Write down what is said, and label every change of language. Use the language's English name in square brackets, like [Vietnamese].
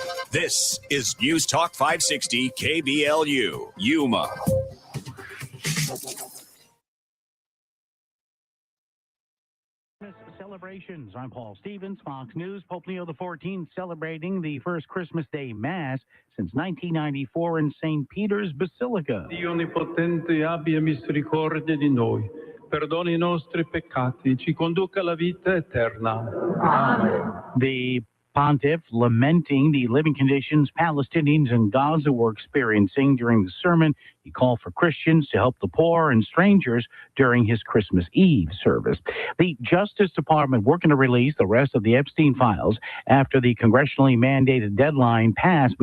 [English] This is News Talk 560 KBLU, Yuma. celebrations. I'm Paul Stevens, Fox News. Pope Leo XIV celebrating the first Christmas Day Mass since 1994 in St. Peter's Basilica. [Italian] Dio Onnipotente abbia misericordia di noi, perdoni i nostri peccati, ci conduca alla vita eterna. Amen. [English] The pontiff lamenting the living conditions Palestinians in Gaza were experiencing during the sermon. He called for Christians to help the poor and strangers during his Christmas Eve service. The Justice Department working to release the rest of the Epstein files after the congressionally mandated deadline passed.